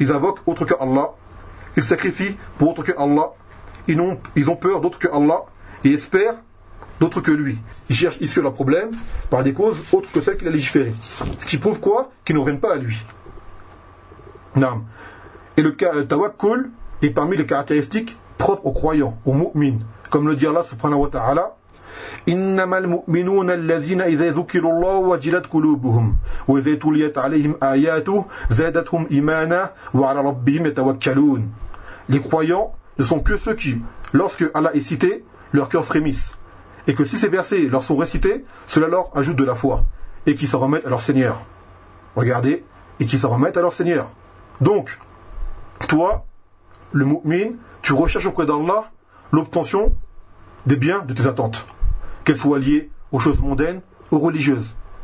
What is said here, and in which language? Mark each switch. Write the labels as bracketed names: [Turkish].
[French] Ils invoquent autre que Allah, ils sacrifient pour autre que Allah, ils ont peur d'autre que Allah, et espèrent d'autre que lui. Ils cherchent ici leur problème par des causes autres que celles qu'il a légiférées. Ce qui prouve quoi ? Qu'ils ne reviennent pas à lui. Naam. Et le tawakkul est parmi les caractéristiques propres aux croyants, aux mu'mines. Comme le dit Allah [Arabic] subhanahu wa ta'ala, إنما المؤمنون الذين إذا ذكروا الله وجلت قلوبهم وإذا تليت عليهم آياته زادتهم إيمانا وعلى ربهم يتوكلون. [French] Les croyants ne sont que ceux qui, lorsque Allah est cité, leur cœur frémisse, et que si ces versets leur sont récités, cela leur ajoute de la foi, et qui s'en remettent à leur Seigneur. Regardez, et qui s'en remettent à leur Seigneur. Donc, toi, le mu'min, tu recherches auprès d'Allah l'obtention des biens de tes attentes, qu'elles soient liées aux choses mondaines ou religieuses.